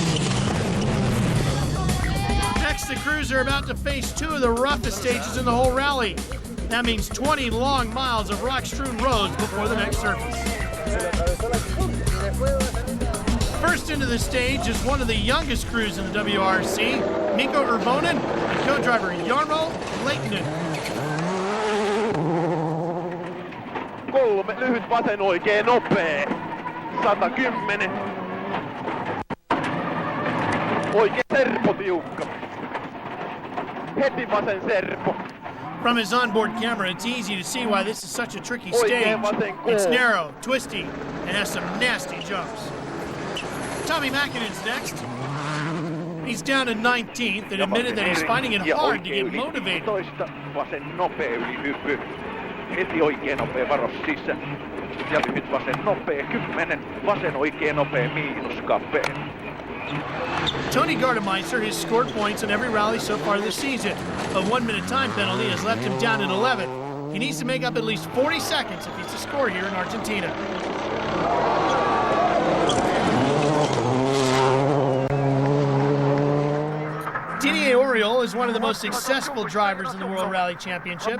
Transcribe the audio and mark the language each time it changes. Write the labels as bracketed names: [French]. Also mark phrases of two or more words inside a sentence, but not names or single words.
[English] Next, the crews are about to face 2 of the roughest stages in the whole rally. That means 20 long miles of rock-strewn roads before the next surface. First into the stage is one of the youngest crews in the WRC, Mikko Urvonen and co-driver Jarmo Lehtinen. [Finnish] 3 lyhyt vasen oikein nopea. 110. Oikein serpo tiukka. Heti vasen serpo. [English] From his onboard camera, it's easy to see why this is such a tricky stage. It's narrow, twisty, and has some nasty jumps. Tommy Mäkinen's next. He's down to 19th and admitted that he's finding it hard to get motivated. [Finnish] Vasen nopea ylihyppy. Heti oikein nopea varos sisään. Ja lyhyt vasen nopea 10. Vasen oikein nopea miinuskapeen. [English] Tony Gardemeister has scored points in every rally so far this season. A 1-minute time penalty has left him down at 11th. He needs to make up at least 40 seconds if he's to score here in Argentina. Didier Auriol is one of the most successful drivers in the World Rally Championship.